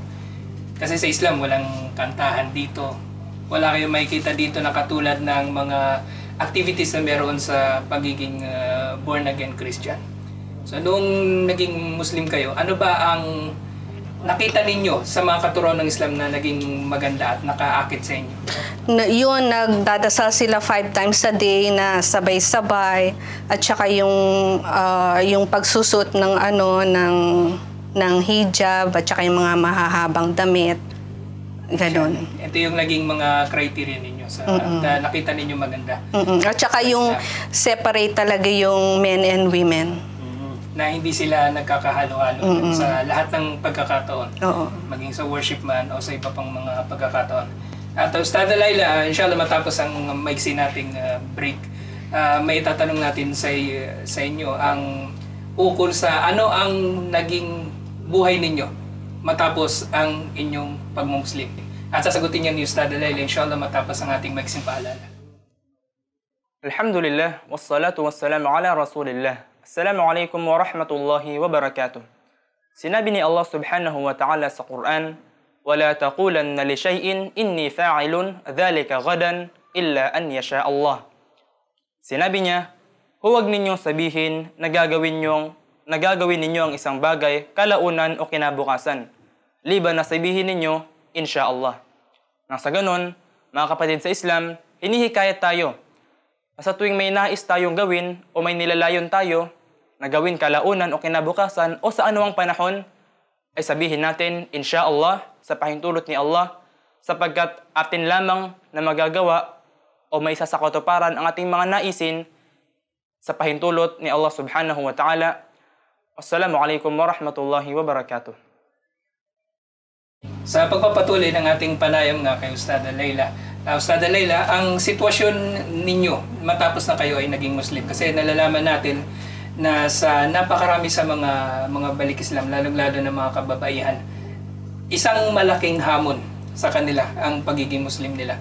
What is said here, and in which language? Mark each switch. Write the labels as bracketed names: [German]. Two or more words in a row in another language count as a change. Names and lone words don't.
[Filipino] Kasi sa Islam, walang kantahan dito. Wala kayong makikita dito na katulad ng mga activities na meron sa pagiging [English] born-again Christian. [Filipino] So, nung naging Muslim kayo, ano ba ang nakita ninyo sa mga katuruan ng Islam na naging maganda at nakaakit sa inyo? Yun, nagdadasal sila 5 [English] times a day [Filipino] na sabay-sabay. At saka yung pagsusot ng hijab at saka yung mga mahahabang damit. Ganon. Ito yung naging mga criteria ninyo sa na nakita ninyo maganda. At saka yung separate talaga yung [English] men and women. [Filipino] na hindi sila nagkakahalo-halo sa lahat ng pagkakataon. Oo. Maging sa worship man o sa iba pang mga pagkakataon. At Ustad Laila, inshallah matapos ang maiksi nating break, may tatanong natin sa inyo ang ukol sa ano ang naging buhay ninyo matapos ang inyong pagmumuslim. At sasagutin niya ni Ustad Laila, inshallah matapos ang ating maiksing paalala. [Arabic] الحمد لله والصلاة والسلام على رسول الله. السلام عليكم ورحمة الله وبركاته. [Filipino] Sinabi ni Allah [Arabic] سبحانه وتعالى sa Quran, وَلَا تَقُولَنَّ لِشَيْءٍ إِنِّي فَاعِلٌ ذَلِكَ غَدًا إِلَّا أَنْ يَشَاءَ اللَّهُ. [Filipino] Sinabi niya, huwag ninyong sabihin na gagawin ninyo ang isang bagay kalaunan o kinabukasan, liban na sabihin ninyo, insha'Allah. Nang sa ganon, mga kapatid sa Islam, hinihikayat tayo na sa tuwing may nais tayong gawin o may nilalayon tayo na gawin kalaunan o kinabukasan o sa anuang panahon, ay sabihin natin, insha'Allah, sa pahintulot ni Allah, sapagkat atin lamang na magagawa o may sasakatuparan ang ating mga naisin sa pahintulot ni Allah [Arabic] سبحانه وتعالى. والسلام عليكم ورحمة الله وبركاته. [Filipino] Sa pagpapatuloy ng ating panayam nga kay Ustad Laila, Ustad Laila, ang sitwasyon ninyo matapos na kayo ay naging Muslim, kasi nalalaman natin na sa napakarami sa mga balik Islam, lalong-lalo na mga kababaihan, isang malaking hamon sa kanila ang pagiging Muslim nila.